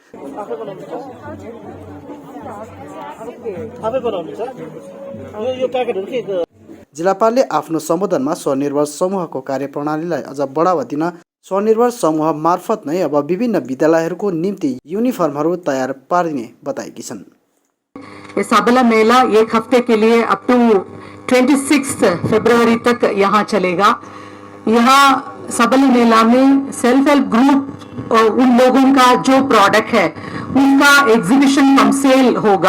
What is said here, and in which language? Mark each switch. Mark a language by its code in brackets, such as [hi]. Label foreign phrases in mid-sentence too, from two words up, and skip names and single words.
[ne] जिल्लापालले आफ्नो सम्बोधनमा स्वनिर्भर समूहको कार्यप्रणालीलाई अझ बढावा दिन स्वनिर्भर समूह मार्फत नै अब विभिन्न विद्यालयहरूको निम्ति युनिफर्महरू तयार पारिने बताएकी छन्। [hi] ये सबला मेला 1 हफ्ते के लिए [en] up to [hi] 26 फरवरी तक यहाँ चलेगा। यहाँ सबला मेला में [en] self help group [hi] उन लोगों का जो प्रोडक्ट है उनका [en] exhibition cum sale [hi] होगा।